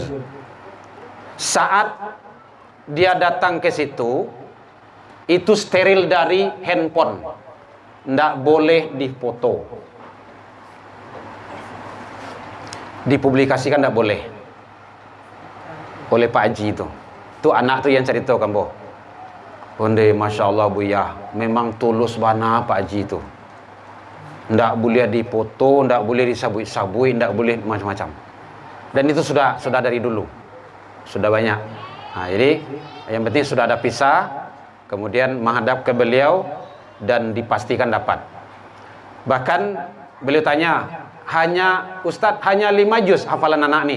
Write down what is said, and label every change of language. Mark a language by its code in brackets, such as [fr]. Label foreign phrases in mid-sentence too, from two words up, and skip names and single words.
[id] Saat dia datang ke situ, itu steril dari handphone, ndak boleh difoto, dipublikasikan ndak boleh oleh Pak Haji itu. Itu anak tuh yang cerita kambo. [min] Onde [ar] masya Allah [min] Buya, memang tulus bana Pak Haji itu. [id] Ndak boleh dipoto, ndak boleh disabui-sabui, ndak boleh macam-macam. Dan itu sudah dari dulu, sudah banyak. Nah, jadi yang penting sudah ada pisah, kemudian menghadap ke beliau dan dipastikan dapat. Bahkan beliau tanya, Ustadz hanya 5 juz hafalan anak nih.